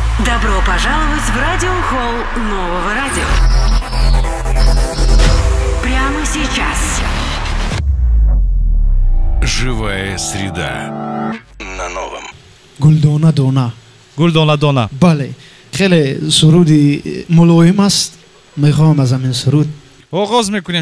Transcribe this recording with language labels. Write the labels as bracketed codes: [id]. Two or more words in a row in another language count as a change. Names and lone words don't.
[ru] Добро пожаловать в радиохолл нового радио. Прямо сейчас. Живая среда на новом. [fa] گلدانه دانه. گلدانه دانه. بله، خیلی سرودی ملایم است. میخوام از همین سرود [tg] оғоз мекунем.